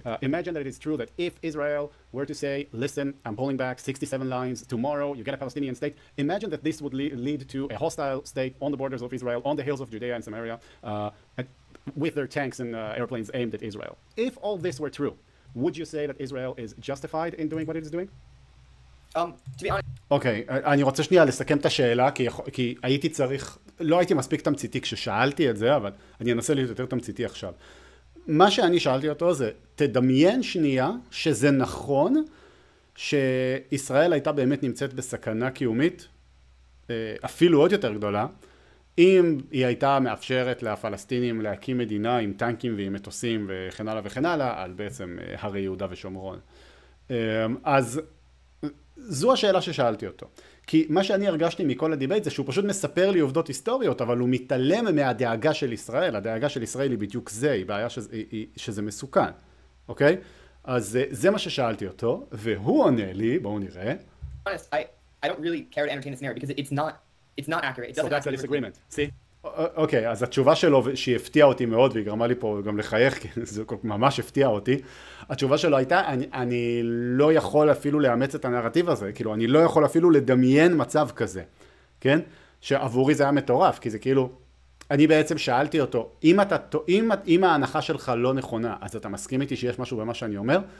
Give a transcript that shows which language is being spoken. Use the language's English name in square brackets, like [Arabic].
[English] Imagine that it is true that if Israel were to say, listen, I'm pulling back 67 lines, tomorrow you get a Palestinian state, imagine that this would lead to a hostile state on the borders of Israel, on the hills of Judea and Samaria, with their tanks and airplanes aimed at Israel. If all this were true, would you say that Israel is justified in doing what it is doing? To be honest... [Hebrew] אוקיי, אני רוצה שנייה לסכם את השאלה, כי הייתי צריך, לא הייתי מספיק תמציתי כששאלתי את זה, אבל אני אנסה להיות יותר תמציתי עכשיו. מה שאני שאלתי אותו זה, תדמיין שנייה שזה נכון שישראל הייתה באמת נמצאת בסכנה קיומית, אפילו עוד יותר גדולה, אם היא הייתה מאפשרת לפלסטינים להקים מדינה עם טנקים ועם מטוסים וכן הלאה וכן הלאה, על בעצם הרי יהודה ושומרון. אז זו השאלה ששאלתי אותו. כי מה שאני הרגשתי מכל הדיבייט זה שהוא פשוט מספר לי עובדות היסטוריות, אבל הוא מתעלם מהדאגה של ישראל. הדאגה של ישראל היא בדיוק זה, היא בעיה שזה מסוכן. אוקיי? אז זה מה ששאלתי אותו, והוא עונה לי, bואו נראה. [English] I don't really care to entertain this narrative because it's not accurate. So that's a disagreement. See? [Hebrew] אוקיי, אז התשובה שלו, שהיא הפתיעה אותי מאוד, והיא גרמה לי פה גם לחייך, כי זה ממש הפתיע אותי, התשובה שלו הייתה, אני לא יכול אפילו לאמץ את הנרטיב הזה, כאילו, אני לא יכול אפילו לדמיין מצב כזה, כן? שעבורי זה היה מטורף, כי זה כאילו, אני בעצם שאלתי אותו, אם ההנחה שלך לא נכונה, אז אתה מסכים איתי שיש משהו במה שאני אומר?